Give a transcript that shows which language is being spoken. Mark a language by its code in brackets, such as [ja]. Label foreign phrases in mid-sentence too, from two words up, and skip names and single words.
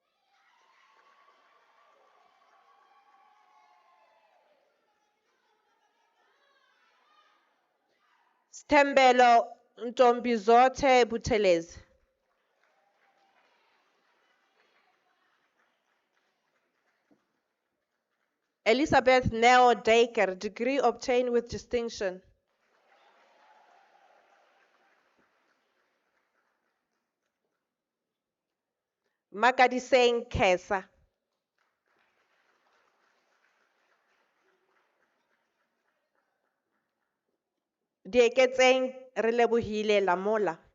[en] Stembelo Ntombizote Buthelezi, Elizabeth Neo Dacre, degree obtained with distinction. Makadiseng Kesa, Dieketseng Relebohile Lamola,